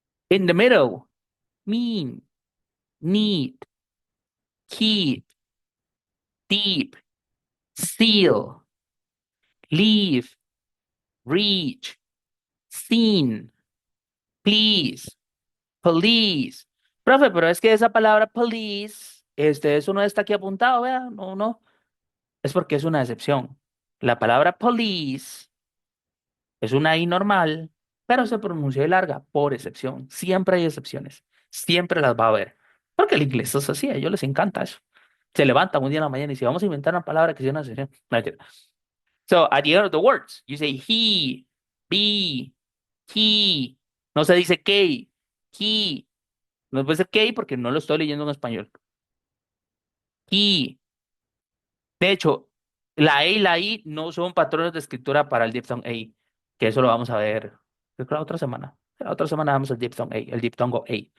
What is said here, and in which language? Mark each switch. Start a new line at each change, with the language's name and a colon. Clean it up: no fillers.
English: In the middle, mean, need, keep, deep, seal, leave, reach, seen, please, police.
Spanish: Profe, pero es que esa palabra police, eso no está aquí apuntado, vea, no, no, es porque es una excepción. La palabra police es una I normal, pero se pronuncia I larga por excepción. Siempre hay excepciones. Siempre las va a haber. Porque el inglés es así, a ellos les encanta eso. Se levantan un día en la mañana y si vamos a inventar una palabra que sea una excepción. No, mentira.
English: So, at the end of the words, you say he, be, he.
Spanish: No se dice que, he. No puede ser que porque no lo estoy leyendo en español. He. De hecho, la E y la I no son patrones de escritura para el diphthong A, que eso lo vamos a ver, creo que la otra semana. La otra semana vamos al diphthong A, el diptongo A.